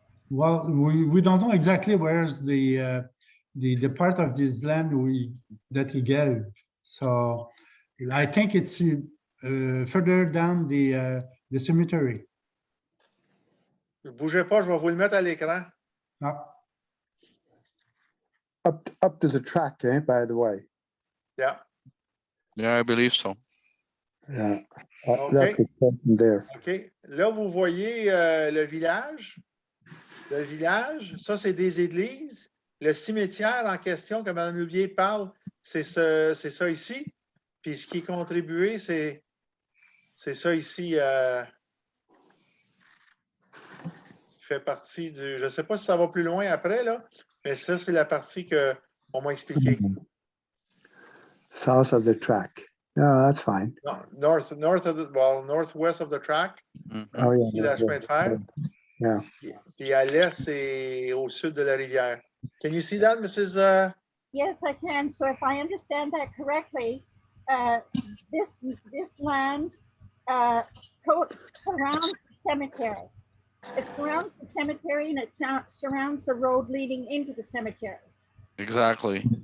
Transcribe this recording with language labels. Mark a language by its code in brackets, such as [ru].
[en] Well, we don't know exactly where's the part of this land that he gave. So I think it's further down the cemetery. [fr] Ne bougez pas, je vais vous le mettre à l'écran. Ah, [en] Up to the track, by the way. Yeah. Yeah, I believe so. Yeah. Okay. That's the person there. OK. [fr] Là, vous voyez le village. Le village, ça, c'est des églises. le cimetière en question que Mme Loubier parle, c'est ça ici. Puis ce qui est contribué, c'est ça ici. Qui fait partie du. Je ne sais pas si ça va plus loin après, là, mais ça, c'est la partie qu'on m'a expliquée. [en] South of the track. No, that's fine. Northwest of the track. Oh, yeah. [fr] Qui est la chemin de fer. [en] Yeah. [fr] Puis à l'est, c'est au sud de la rivière. [en] Can you see that, Mrs. Yes, I can. So if I understand that correctly, this land surrounds the cemetery. It surrounds the cemetery and it surrounds the road leading into the cemetery. Exactly.